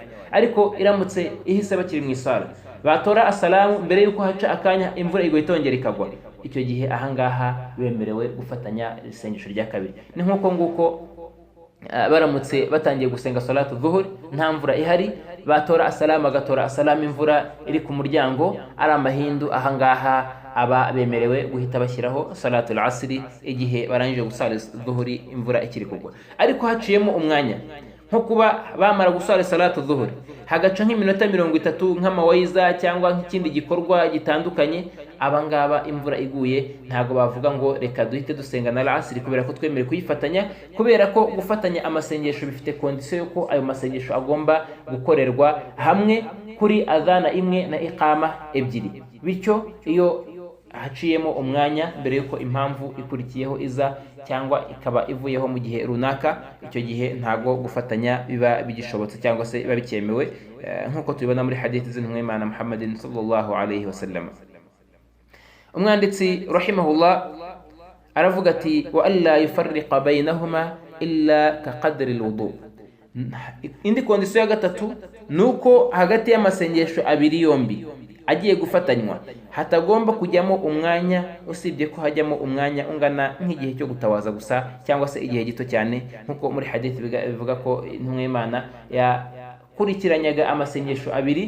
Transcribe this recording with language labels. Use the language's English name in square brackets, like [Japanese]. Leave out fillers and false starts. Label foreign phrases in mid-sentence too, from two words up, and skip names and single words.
[Kinyarwanda] Ariko iramutse ihise bakiri mu isala, batora asalamu mbere yuko haca akanya imvura igahita ikagwa, icyo gihe ahangaha bemerewe gufatanya isengesho rya kabiri. Ni nk'uko nguko baramutse batangiye gusenga [Arabic] صلاة الظهر, [Kinyarwanda] nta mvura ihari, batora asalamu, agatora asalamu imvura iri ku muryango, ari amahindu, ahangaha aba bemerewe guhita bashyiraho [Arabic] صلاة العصر [Kinyarwanda] igihe barangije gusala dhuhuri imvura ikiri kugwa. Ariko haciyemo umwanya, nko kuba bamara gusala [Arabic] صلاة الظهر [Kinyarwanda] hagaca nk'iminota 30 nk'amawayiza cyangwa nk'ikindi gikorwa gitandukanye, abangaba imvura iguye ntago bavuga ngo reka duhite dusenga na al-asri, kubera ko twemere kuyifatanya, kubera ko gufatanya amasengesho bifite kondisiyo yuko ayo masengesho agomba gukorerwa hamwe kuri adhana imwe na iqama ebyiri. Bityo iyo haciyemo umwanya mbere yuko impamvu ikurikiyeho iza cyangwa ikaba ivuyeho mu gihe runaka, icyo gihe ntago gufatanya biba bigishobotse cyangwa se biba bikemewe, nk'uko tubibona muri hadithi z'intumwa y'Imana Muhammadin [Arabic] صلى الله عليه وسلم. [Kinyarwanda] Umwanditsi rahimahullah aravuga ati [Arabic] وألا يفرق بينهما إلا كقدر الوضوء. [Kinyarwanda] Indi kondisiyo ya gatatu nuko hagati y'amasengesho abiri yombi agiye gufatanywa hatagomba kujyamo umwanya, usibye ko hajyamo umwanya ungana nk'igihe cyo gutawaza gusa, cyangwa se igihe gito cyane, nkuko muri hadith bivuga ko intumwa y'Imana yakurikiranyaga amasengesho abiri.